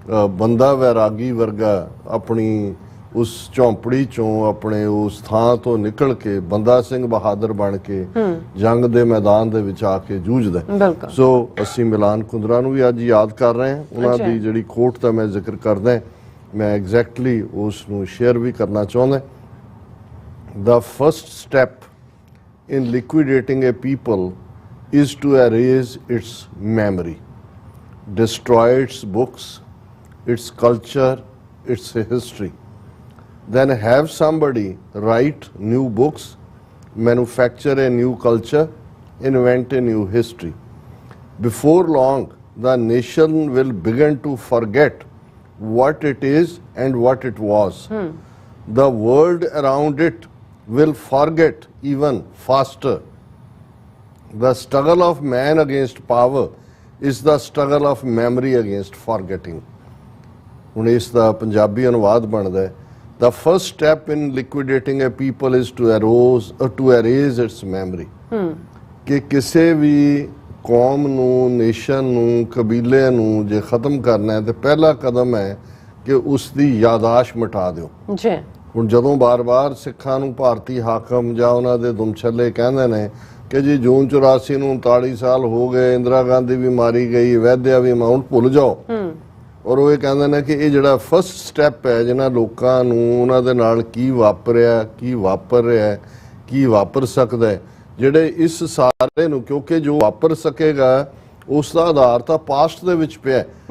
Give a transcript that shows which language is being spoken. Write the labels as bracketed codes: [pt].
[pa] ਬੰਦਾ ਵੈਰਾਗੀ ਵਰਗਾ ਆਪਣੀ ਉਸ ਝੌਂਪੜੀ ਚੋਂ ਆਪਣੇ ਉਸ ਥਾਂ ਤੋਂ ਨਿਕਲ ਕੇ ਬੰਦਾ ਸਿੰਘ ਬਹਾਦਰ ਬਣ ਕੇ ਜੰਗ ਦੇ ਮੈਦਾਨ ਦੇ ਵਿੱਚ ਆ ਕੇ ਜੂਝਦਾ। ਸੋ ਅਸੀਂ ਮਿਲਾਨ ਕੁੰਦਰਾ ਨੂੰ ਵੀ ਅੱਜ ਯਾਦ ਕਰ ਰਹੇ ਹਾਂ। ਉਹਨਾਂ ਦੀ ਜਿਹੜੀ ਕੋਟ ਦਾ ਮੈਂ ਜ਼ਿਕਰ ਕਰਦਾ, ਮੈਂ ਐਗਜ਼ੈਕਟਲੀ ਉਸ ਨੂੰ ਸ਼ੇਅਰ ਵੀ ਕਰਨਾ ਚਾਹੁੰਦਾ। [en] The first step in liquidating a people is to erase its memory, destroy its books, its culture, its history. Then have somebody write new books, manufacture a new culture, invent a new history. Before long, the nation will begin to forget what it is and what it was. The world around it will forget even faster. The struggle of man against power is the struggle of memory against forgetting. [pa] ਹੁਣ ਇਸ ਦਾ ਪੰਜਾਬੀ ਅਨੁਵਾਦ ਬਣਦਾ ਹੈ, [en] The first step in liquidating a people is to erase its memory. [pa] ਕਿ ਕਿਸੇ ਵੀ ਕੌਮ ਨੂੰ, nation ਨੂੰ, ਕਬੀਲੇ ਨੂੰ ਜੇ ਖਤਮ ਕਰਨਾ ਹੈ ਤੇ ਪਹਿਲਾ ਕਦਮ ਹੈ ਕਿ ਉਸ ਦੀ ਯਾਦਾਸ਼ਤ ਮਿਟਾ ਦਿਓ। ਹੁਣ ਜਦੋਂ ਬਾਰ-ਬਾਰ ਸਿੱਖਾਂ ਨੂੰ ਭਾਰਤੀ ਹਾਕਮ ਜਾਂ ਉਹਨਾਂ ਦੇ ਦੁਮਛੱਲੇ ਕਹਿੰਦੇ ਨੇ ਕਿ ਜੀ ਜੂਨ 84 ਨੂੰ 39 ਸਾਲ ਹੋ ਗਏ, ਇੰਦਰਾ ਗਾਂਧੀ ਵੀ ਮਾਰੀ ਗਈ, ਵੈਦਿਆ ਵੀ ਮਾਊਂਟ ਭੁੱਲ ਜਾਓ, ਔਰ ਉਹ ਇਹ ਕਹਿੰਦੇ ਨੇ ਕਿ ਇਹ ਜਿਹੜਾ ਫਸਟ ਸਟੈਪ ਹੈ ਜਿਹਨਾਂ ਲੋਕਾਂ ਨੂੰ ਉਹਨਾਂ ਦੇ ਨਾਲ ਕੀ ਵਾਪਰਿਆ, ਕੀ ਵਾਪਰ ਰਿਹਾ, ਕੀ ਵਾਪਰ ਸਕਦਾ ਹੈ, ਜਿਹੜੇ ਇਸ ਸਾਰੇ ਨੂੰ, ਕਿਉਂਕਿ ਜੋ ਵਾਪਰ ਸਕੇਗਾ ਉਸ ਦਾ ਆਧਾਰ ਤਾਂ ਪਾਸਟ ਦੇ ਵਿੱਚ ਪਿਆ।